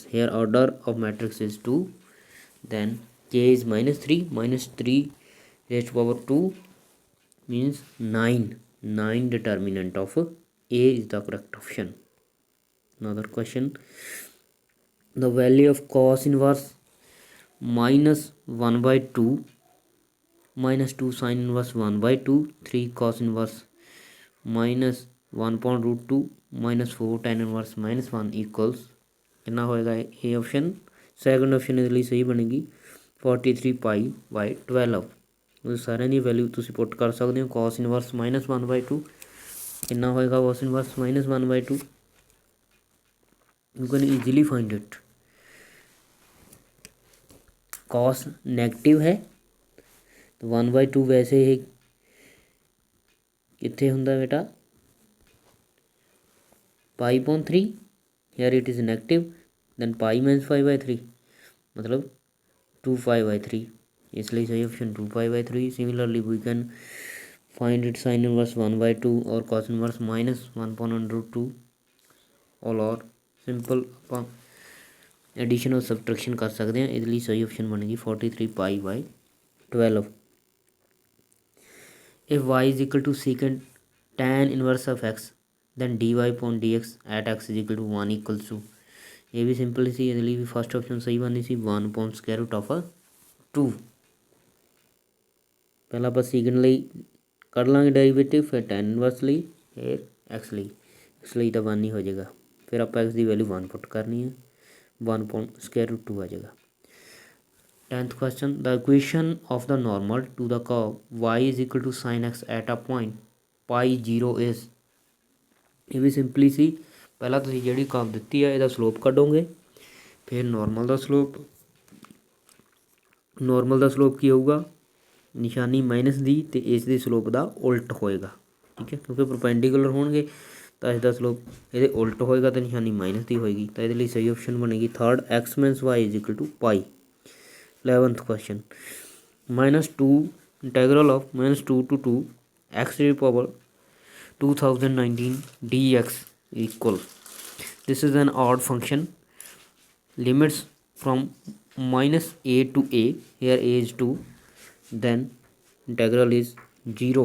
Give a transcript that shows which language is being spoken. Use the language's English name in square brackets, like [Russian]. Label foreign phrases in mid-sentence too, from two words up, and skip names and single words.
[English] here order of matrix is 2 then k is -3 raised to power 2 means 9 determinant of A is the correct option। another question the value of cos inverse -1/2 minus 2 sin inverse 1/2 3 cos inverse minus 1/√2 minus 4 tan inverse minus 1 equals [Hindi] कितना होएगा ये ऑप्शन सेकंड ऑप्शन इसलिए सही बनेगी [English] 43 π/12। [Punjabi] ਸਾਰਿਆਂ ਦੀ ਵੈਲਿਊ ਤੁਸੀਂ ਪੁੱਟ ਕਰ ਸਕਦੇ ਹੋ [English] cos inverse [Punjabi] -1/2 ਕਿੰਨਾ ਹੋਏਗਾ [English] cos inverse [Punjabi] -1/2 [English] you can easily find it। cos negative [Hindi] है तो 1/2 वैसे ही कितने ਹੁੰਦਾ बेटा π/3 [English] here it is negative then pi minus 5/3 [Hindi] मतलब 2π/3 इसलिए सही ऑप्शन 2π/3। [English] similarly we can find it sine inverse 1/2 और cos inverse -1/√2 all are [Punjabi] ਸਿੰਪਲ ਆਪਾਂ ਐਡੀਸ਼ਨ ਔਰ ਸਬਟਰੈਕਸ਼ਨ ਕਰ ਸਕਦੇ ਹਾਂ। ਇਹਦੇ ਲਈ ਸਹੀ ਆਪਸ਼ਨ ਬਣੇਗੀ 43 [English] pi by [Punjabi] 12। [English] if y is equal to secant tan inverse of x then dy upon dx at x is equal to 1 equals to, [Punjabi] ਇਹ ਵੀ ਸਿੰਪਲ ਸੀ। ਇਹਦੇ ਲਈ ਵੀ [English] first option [Punjabi] ਸਹੀ ਬਣਨੀ ਸੀ [English] 1 upon square root of 2। [Punjabi] ਪਹਿਲਾਂ ਆਪਾਂ ਸੀਕੈਂਟ ਲਈ ਕੱਢ ਲਾਂਗੇ ਡੈਰੀਵੇਟਿਵ, ਫਿਰ [English] tan inverse [Punjabi] ਲਈ, ਫਿਰ ਐਕਸ ਲਈ। ਐਕਸ ਲਈ ਤਾਂ 1 ਹੀ ਹੋ ਜਾਏਗਾ, ਫਿਰ ਆਪਾਂ ਐਕਸ ਦੀ ਵੈਲਿਊ 1 ਪੁੱਟ ਕਰਨੀ ਹੈ, [English] 1 upon square root 2 [Punjabi] ਆ ਜਾਏਗਾ। [English] 10th question, the equation of the normal to the curve y is equal to sin x at a point pi 0 is, [Punjabi] ਇਹ ਵੀ ਸਿੰਪਲੀ ਸੀ। ਪਹਿਲਾਂ ਤੁਸੀਂ ਜਿਹੜੀ ਕਰਵ ਦਿੱਤੀ ਹੈ ਇਹਦਾ ਸਲੋਪ ਕੱਢੋਗੇ, ਫਿਰ ਨੋਰਮਲ ਦਾ ਸਲੋਪ। ਨੋਰਮਲ ਦਾ ਸਲੋਪ ਕੀ ਹੋਊਗਾ, ਨਿਸ਼ਾਨੀ ਮਾਈਨਸ ਦੀ ਅਤੇ ਇਸ ਦੇ ਸਲੋਪ ਦਾ ਉਲਟ ਹੋਏਗਾ। ਠੀਕ ਹੈ, ਕਿਉਂਕਿ ਪਰਪੈਂਡੀਕੂਲਰ ਹੋਣਗੇ ਤਾਂ ਇਸ ਦਾ ਸਲੋਪ ਇਹਦੇ ਉਲਟ ਹੋਏਗਾ ਅਤੇ ਨਿਸ਼ਾਨੀ ਮਾਈਨਸ ਦੀ ਹੋਏਗੀ। ਤਾਂ ਇਹਦੇ ਲਈ ਸਹੀ ਆਪਸ਼ਨ ਬਣੇਗੀ ਥਰਡ, [English] x minus y is equal to pi। 11th question, -2 integral of -2 to 2 x raised to power 2019 dx equal, this is an odd function, limits from -a to a, here a is 2, then integral is 0।